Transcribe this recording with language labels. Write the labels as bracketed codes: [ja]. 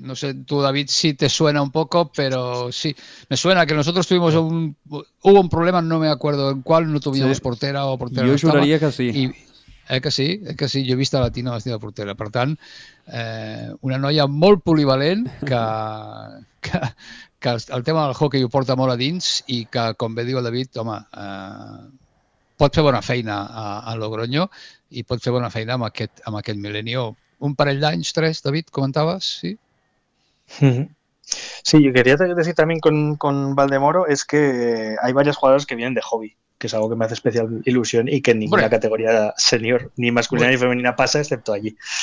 [es] No sé, tú, David, si te suena un poco, pero sí. Me suena que nosotros tuvimos hubo un problema, no me acuerdo en cuál, no tuvimos portera o portera. [ca] Jo juraria que sí. Que sí, jo he vist a la Tina vestida de portera. Per tant, una noia molt polivalent que el tema del hockey ho porta molt a dins i que, com bé diu el David, home, pot fer bona feina a Logroño i pot fer bona feina amb aquest Milenio. Un parell d'anys, 3, David, comentaves, ¿sí? [es] Sí, yo quería decir también con Valdemoro es que hay varias jugadoras que vienen de hobby, que es algo que me hace especial ilusión y que en ninguna categoría senior, ni masculina ni femenina pasa, excepto allí.